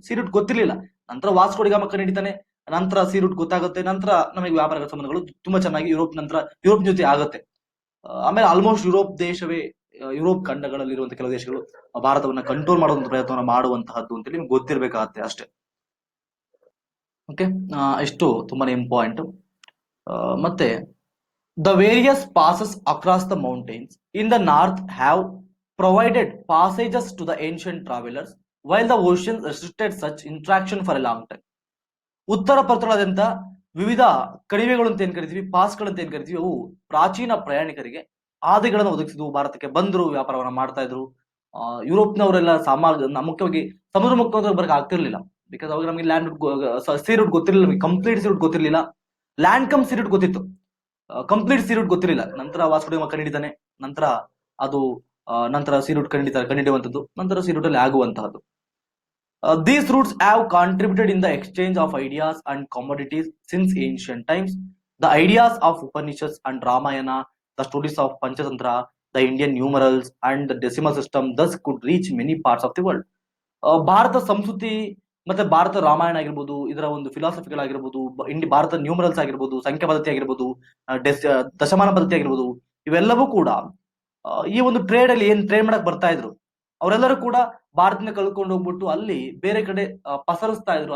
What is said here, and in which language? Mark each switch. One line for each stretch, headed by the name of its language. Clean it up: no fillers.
Kannada: C root ಗೊತ್ತಿರ್ಲಿಲ್ಲ, ನಂತರ Vasco D ಗಾಮ ಕಂಡಿಡಿತಾನೆ, ನಂತರ ಸಿ ರೂಟ್ ಗೊತ್ತಾಗುತ್ತೆ, ನಂತರ ನಮಗೆ ವ್ಯಾಪಾರ ಸಂಬಂಧಗಳು ತುಂಬಾ ಚೆನ್ನಾಗಿ ಯುರೋಪ್ ಜೊತೆ ಆಗುತ್ತೆ. ಆಮೇಲೆ ಆಲ್ಮೋಸ್ಟ್ ಯುರೋಪ್ ಖಂಡಗಳಲ್ಲಿರುವಂತಹ ಕೆಲವು ದೇಶಗಳು ಭಾರತವನ್ನ ಕಂಟ್ರೋಲ್ ಮಾಡುವಂತ ಪ್ರಯತ್ನವನ್ನ ಮಾಡುವಂತಹದ್ದು ಅಂತೇಳಿ ನಿಮ್ಗೆ ಗೊತ್ತಿರ್ಬೇಕಾಗತ್ತೆ ಅಷ್ಟೇ. ಓಕೆ, ಇಷ್ಟು ತುಂಬಾನೇ ಇಂಪಾರ್ಟೆಂಟ್. ಮತ್ತೆ
English: the various passes across the mountains in the north have provided passages to the ancient travelers, while the oceans restricted such interaction for a long time.
Kannada: ಉತ್ತರ ಪರ್ತಳಾದ್ಯಂತ ವಿವಿಧ ಕಣಿವೆಗಳು ಅಂತ ಏನ್ ಕರಿತೀವಿ, ಪಾಸ್ಗಳು ಅಂತ ಏನ್ ಕರಿತೀವಿ, ಅವು ಪ್ರಾಚೀನ ಪ್ರಯಾಣಿಕರಿಗೆ ಹಾದಿಗಳನ್ನು ಒದಗಿಸಿದ್ವು. ಭಾರತಕ್ಕೆ ಬಂದ್ರು, ವ್ಯಾಪಾರವನ್ನ ಮಾಡ್ತಾ ಇದ್ರು. ಯುರೋಪ್ನವರೆಲ್ಲ ಮುಖ್ಯವಾಗಿ ಸಮುದ್ರ ಮುಖಾಂತರ ಬರಕ್ ಆಗ್ತಿರ್ಲಿಲ್ಲ, ಬಿಕಾಸ್ ಅವಾಗ ನಮಗೆ ಲ್ಯಾಂಡ್ ಸಿ ರೂಟ್ ಗೊತ್ತಿರಲಿಲ್ಲ, ನಮಗೆ ಕಂಪ್ಲೀಟ್ ಸಿ ರೂಟ್ ಗೊತ್ತಿರಲಿಲ್ಲ. ಲ್ಯಾಂಡ್ ಕಮ್ ಸಿ ರೂಟ್ ಗೊತ್ತಿತ್ತು, ಕಂಪ್ಲೀಟ್ ಸಿ ರೂಟ್ ಗೊತ್ತಿರಲಿಲ್ಲ. ನಂತರ ವಾಸ್ಕೋ ಡಿ ಗಾಮ ಕಂಡಿಡಿತಾನೆ, ನಂತರ ಸಿ ರೂಟ್ ಕಂಡಿಡಿಯುವಂತದ್ದು, ನಂತರ ಸಿ ರೂಟ್ ಅಲ್ಲಿ ಆಗುವಂತಹದ್ದು.
English: These routes have contributed in the exchange of ideas and commodities since ancient times. The ideas of Upanishads and Ramayana, the stories of Panchatantra, the Indian numerals and the decimal system thus could reach many parts of the world.
Kannada: Bharat ಸಂಸ್ಕೃತಿ ಮತ್ತೆ ಭಾರತ ರಾಮಾಯಣ ಆಗಿರ್ಬೋದು, ಇದರ ಒಂದು ಫಿಲಾಸಫಿಗಳು ಆಗಿರ್ಬೋದು, Bharat numerals ಆಗಿರ್ಬೋದು, ಸಂಖ್ಯಾ ಪದ್ಧತಿ ಆಗಿರ್ಬೋದು, ದಶಮಾನ ಪದ್ಧತಿ ಆಗಿರ್ಬೋದು, ಇವೆಲ್ಲವೂ ಕೂಡ ಈ ಒಂದು ಟ್ರೇಡ್ ಅಲ್ಲಿ ಏನ್ ಟ್ರೇಡ್ ಮಾಡಕ್ ಬರ್ತಾ ಇದ್ರು ಅವರೆಲ್ಲರೂ ಕೂಡ ಭಾರತದಿಂದ ಕಳ್ಕೊಂಡು ಹೋಗ್ಬಿಟ್ಟು ಅಲ್ಲಿ ಬೇರೆ ಕಡೆ ಪಸರಿಸ್ತಾ ಇದ್ರು.